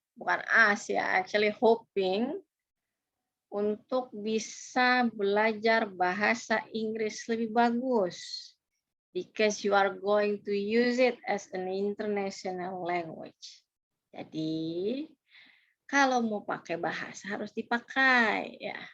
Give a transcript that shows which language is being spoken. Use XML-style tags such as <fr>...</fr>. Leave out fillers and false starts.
<id>Bukan us ya,</id> <en>actually hoping</en> <id>untuk bisa belajar bahasa Inggris lebih bagus.</id> <en>Because you are going to use it as an international language.</en> <id>Jadi, kalau mau pakai bahasa harus dipakai ya.</id>